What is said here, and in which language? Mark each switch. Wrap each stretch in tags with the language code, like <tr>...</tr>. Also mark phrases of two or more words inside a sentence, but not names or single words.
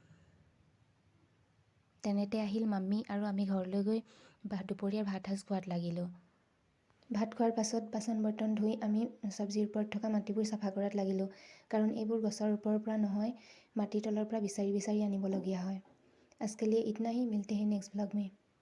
<as>তেনেতে আহিল মামী আৰু আমি ঘৰলৈ গৈ দুপৰীয়াৰ ভাত সাজ খোৱাত লাগিলোঁ। ভাত খোৱাৰ পাছত বাচন বৰ্তন ধুই আমি চব্জিৰ ওপৰত থকা মাটিবোৰ চাফা কৰাত লাগিলোঁ। কাৰণ এইবোৰ গছৰ ওপৰৰ পৰা নহয়, মাটিৰ তলৰ পৰা বিচাৰি বিচাৰি আনিবলগীয়া হয়।</as> <hi>আজকে लिए इतना ही। मिलते हैं</hi> <en>next blog</en> <hi>में।</hi>